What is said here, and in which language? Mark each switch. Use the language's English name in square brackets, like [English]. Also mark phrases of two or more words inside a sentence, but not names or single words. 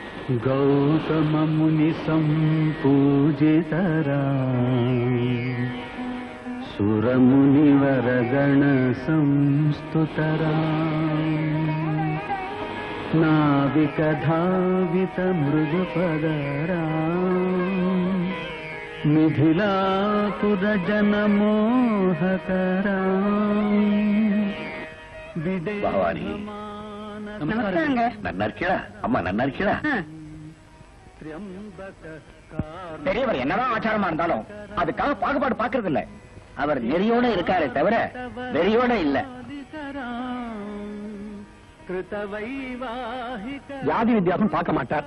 [Sanskrit] गौतम मुनि संपूजितरा सुर मुनिवर गण संस्तुतरा नाविक धावित मृदुपदरा मिथिलापुर जन मोहकरा [Tamil] भवानी நல்லா இருக்கீங்களா? அம்மா நல்லா இருக்கீங்களா? பெரியவர் என்னதான் ஆச்சாரமா இருந்தாலும் அதுக்காக பாகுபாடு பாக்குறது இல்ல. அவர் நெறியோட இருக்காரே தவிர வெறியோட இல்ல. ஜாதி வித்தியாசம் பார்க்க மாட்டார்.